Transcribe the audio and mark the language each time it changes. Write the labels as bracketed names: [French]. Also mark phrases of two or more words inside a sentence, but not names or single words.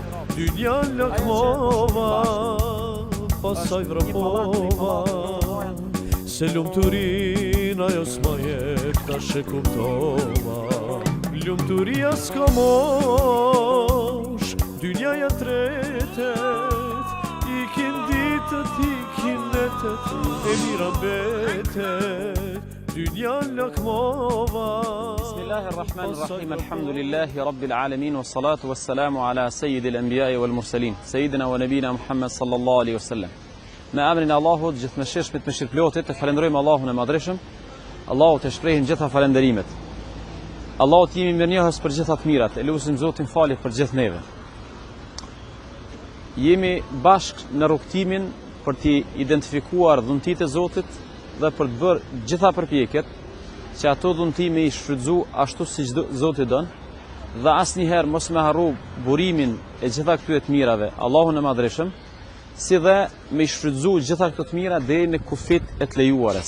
[Albanian] Dynja lakmova, pasaj vrapova, se lumëturin ajo s'ma jep, tash e kuptova. Lumëturia s'ka mosh, dynjaja tretet, ikin ditët, ikin netet, e mira mbetet. Dynja lakmova. [Arabic] بسم الله الرحمن الرحيم الحمد لله رب العالمين والصلاة والسلام على سيد الأنبياء والمرسلين سيدنا ونبينا محمد صلى الله عليه وسلم. [Albanian] Me emrin e Allahut, gjithëmëshirshmit, mëshirëplotit, të falenderojmë Allahun e Madhreshëm. Allahut e shprehin gjitha falenderimet. Allahut jemi mirënjohës për gjitha të mirat, e lutim Zotin falit për gjithë neve. Jemi bashkë në rrugtimin për t'i identifikuar dhuntit e Zotit dhe për të bërë gjitha përpjekjet që ato dhunti me i shfrytzu ashtu si Zoti don, dhe asnjëherë mos me harru burimin e gjitha këtyre të mirave, Allahun e Madhreshëm, si dhe me i shfrytzu gjitha këto të mira deri në kufit e të lejuarës.